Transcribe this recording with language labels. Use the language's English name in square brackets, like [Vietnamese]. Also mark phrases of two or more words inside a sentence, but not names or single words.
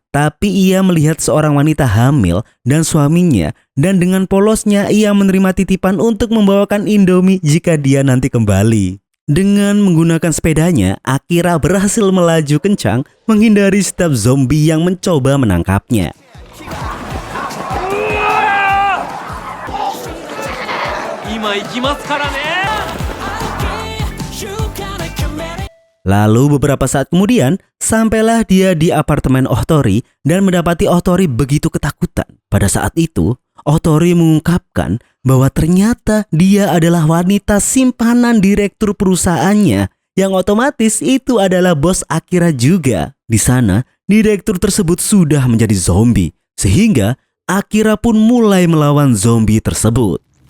[Indonesian] Tapi ia melihat seorang wanita hamil dan suaminya, dan dengan polosnya ia menerima titipan untuk membawakan Indomie jika dia nanti kembali. Dengan menggunakan sepedanya, Akira berhasil melaju kencang menghindari setiap zombie yang mencoba menangkapnya. [Japanese] 今行きますからね。 [Indonesian] Lalu beberapa saat kemudian, sampailah dia di apartemen Ohtori dan mendapati Ohtori begitu ketakutan. Pada saat itu, Ohtori mengungkapkan bahwa ternyata dia adalah wanita simpanan direktur perusahaannya, yang otomatis itu adalah bos Akira juga. Di sana, direktur tersebut sudah menjadi zombie, sehingga Akira pun mulai melawan zombie tersebut.